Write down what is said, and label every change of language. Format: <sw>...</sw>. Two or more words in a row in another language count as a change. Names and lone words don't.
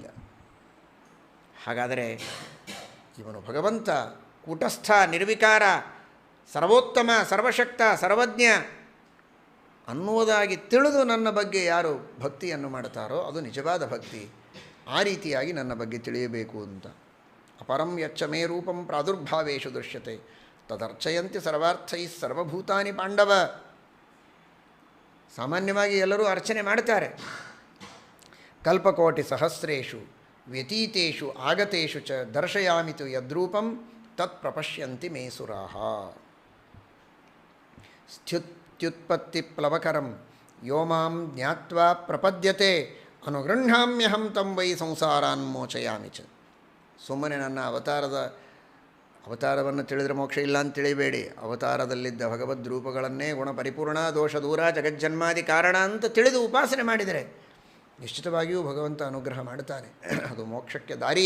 <kn>ಹಾಗಾದರೆ ಇವನು ಭಗವಂತ ಕೂಟಸ್ಥ, ನಿರ್ವಿಕಾರ, ಸರ್ವೋತ್ತಮ, ಸರ್ವಶಕ್ತ, ಸರ್ವಜ್ಞ ಅನ್ನುವುದಾಗಿ ತಿಳಿದು ನನ್ನ ಬಗ್ಗೆ ಯಾರು ಭಕ್ತಿಯನ್ನು ಮಾಡ್ತಾರೋ ಅದು ನಿಜವಾದ ಭಕ್ತಿ. ಆ ರೀತಿಯಾಗಿ ನನ್ನ ಬಗ್ಗೆ ತಿಳಿಯಬೇಕು ಅಂತ.</kn> <sa>ಅಪರಂ ಯಚ್ಚ ಮೇ ರೂಪಂ ಪ್ರಾದುರ್ಭಾವೇಶು ದೃಶ್ಯತೆ ತದರ್ಚಯಂತಿ ಸರ್ವಾರ್ಥೈ ಸರ್ವಭೂತಾನಿ ಪಾಂಡವ.</sa> <kn>ಸಾಮಾನ್ಯವಾಗಿ ಎಲ್ಲರೂ ಅರ್ಚನೆ ಮಾಡ್ತಾರೆ.</kn> <sa>ಕಲ್ಪಕೋಟಿ ಸಹಸ್ರೇಷು ವ್ಯತೀತೇಷು ಆಗತೇಷು ಚ ದರ್ಶಯಾಮಿತು ಯದ್ರೂಪಂ ತತ್ ಪ್ರಪಶ್ಯಂತಿ ಮೇ ಸುರಾಃ. ಸ್ಥ್ಯುತ್ಪತ್ತಿ ಪ್ಲವಕರಂ ಯೋ ಮಾಂ ಜ್ಞಾತ್ವಾ ಪ್ರಪದ್ಯತೆ ಅನುಗೃಹ್ಣಾಮ್ಯಹಂ ತಂ ವೈ ಸಂಸಾರಾನ್ ಮೋಚಯಾಮಿ ಚ.</sa> <kn>ಸುಮ್ಮನೆ ನನ್ನ ಅವತಾರವನ್ನು ತಿಳಿದರೆ ಮೋಕ್ಷ ಇಲ್ಲ ಅಂತ ತಿಳಿಬೇಡಿ. ಅವತಾರದಲ್ಲಿದ್ದ ಭಗವದ್ ರೂಪಗಳನ್ನೇ ಗುಣಪರಿಪೂರ್ಣ, ದೋಷ ದೂರ, ಜಗಜ್ಜನ್ಮಾದಿ ಕಾರಣ ಅಂತ ತಿಳಿದು ಉಪಾಸನೆ ಮಾಡಿದರೆ ನಿಶ್ಚಿತವಾಗಿಯೂ ಭಗವಂತ ಅನುಗ್ರಹ ಮಾಡುತ್ತಾನೆ. ಅದು ಮೋಕ್ಷಕ್ಕೆ ದಾರಿಯೇ.</kn>